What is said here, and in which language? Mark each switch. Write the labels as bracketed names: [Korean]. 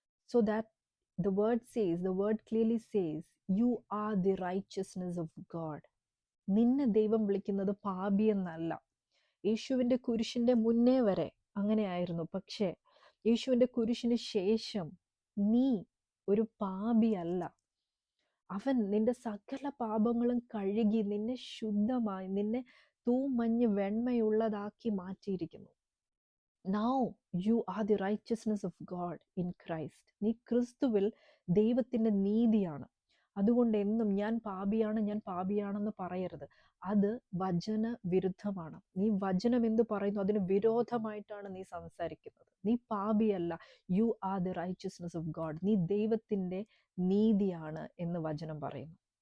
[English] So that the word clearly says, you are the righteousness of God. [Malayalam] നിന്നെ ദൈവം വിളിക്കുന്നത് പാപിയെന്നല്ല. യേശുവിന്റെ കുരിശിന്റെ മുന്നേ വരെ അങ്ങനെയായിരുന്നു. പക്ഷേ യേശുവിന്റെ കുരിശിന് ശേഷം നീ ഒരു പാപിയല്ല. അവൻ നിന്റെ സകല പാപങ്ങളും കഴുകി നിന്നെ ശുദ്ധമായി, നിന്നെ തൂമഞ്ഞ് വെണ്മയുള്ളതാക്കി മാറ്റിയിരിക്കുന്നു. [English] Now you are the righteousness of God in Christ. [Malayalam] നീ ക്രിസ്തുവിൽ ദൈവത്തിന്റെ നീതിയാണ്. അതുകൊണ്ട് എന്നും ഞാൻ പാപിയാണെന്ന് പറയരുത്. അത് വചന വിരുദ്ധമാണ്. നീ വചനം എന്ത് പറയുന്നു അതിന് വിരോധമായിട്ടാണ് നീ സംസാരിക്കുന്നത്. നീ പാപിയല്ല. [English] You are the righteousness of God. [Malayalam] നീ ദൈവത്തിന്റെ നീതിയാണ് എന്ന് വചനം പറയുന്നു.